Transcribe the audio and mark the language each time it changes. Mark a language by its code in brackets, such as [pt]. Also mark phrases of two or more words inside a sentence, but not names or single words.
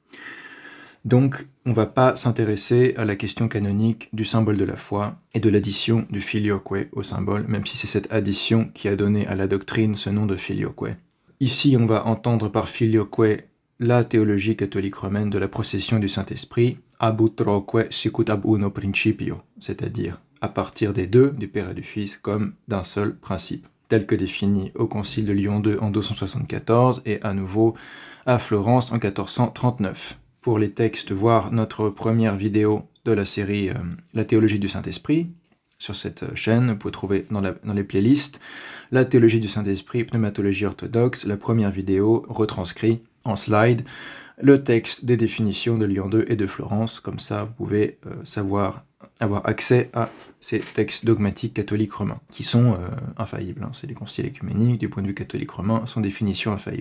[fr] Donc, on ne va pas s'intéresser à la question canonique du symbole de la foi et de l'addition du filioque au symbole, même si c'est cette addition qui a donné à la doctrine ce nom de filioque. Ici, on va entendre par filioque la théologie catholique romaine de la procession du Saint-Esprit, [la] ab utroque sicut ab uno principio, [fr] c'est-à-dire à partir des deux, du Père et du Fils, comme d'un seul principe, tel que défini au Concile de Lyon II en 1274 et à nouveau à Florence en 1439. Pour les textes, voir notre première vidéo de la série La théologie du Saint-Esprit, sur cette chaîne, vous pouvez trouver dans les playlists, la théologie du Saint-Esprit, pneumatologie orthodoxe, la première vidéo retranscrit en slide, le texte des définitions de Lyon II et de Florence, comme ça vous pouvez avoir accès à ces textes dogmatiques catholiques romains, qui sont infaillibles, c'est des conciles œcuméniques, du point de vue catholique romain, sont définitions infaillibles.